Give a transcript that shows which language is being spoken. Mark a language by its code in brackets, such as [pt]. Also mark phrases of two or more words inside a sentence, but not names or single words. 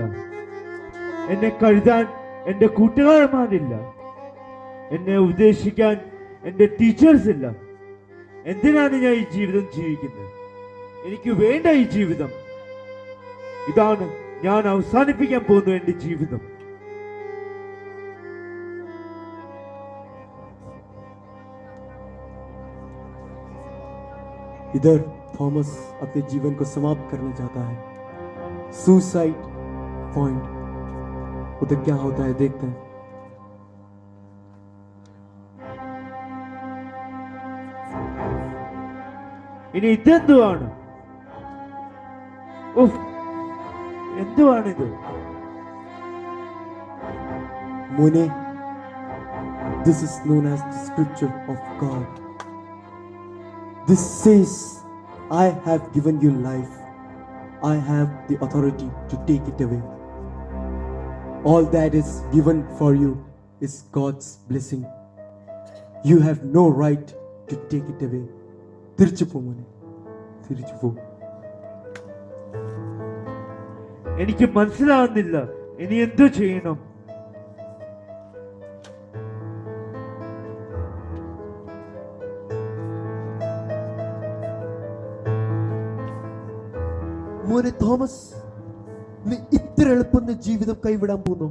[ml] എന്നെ കഴുതാൻ എന്റെ കൂട്ടുകാരന്മാരില്ല. എന്നെ ഉപദേശിക്കാൻ എന്റെ ടീച്ചേഴ്സ് ഇല്ല. എന്തിനാണ് ഞാൻ ഈ ജീവിതം ജീവിക്കുന്നത്? എനിക്ക് വേണ്ട ഈ ജീവിതം. ഇതാണ് ഞാൻ അവസാനിപ്പിക്കാൻ പോകുന്നു എന്റെ ജീവിതം. [hi] इधर थॉमस अपने जीवन को समाप्त करना चाहता है, [en] suicide point. [hi] उधर क्या होता है देखते हैं. [ml] ഇനി ഇതെന്തുവാണ്? എന്തുവാണിത്? [en] Mone, this is known as the scripture of God. This says, I have given you life. I have the authority to take it away. All that is given for you is God's blessing. You have no right to take it away. [ml] തിരിച്ചു പോ മോനെ, തിരിച്ചു പോ. എനിക്ക് മനസ്സിലാവുന്നില്ല. ഇനി എന്തു ചെയ്യണം? മോനെ തോമസ്, നീ ഇത്ര എളുപ്പം ജീവിതം കൈവിടാൻ പോകുന്നു?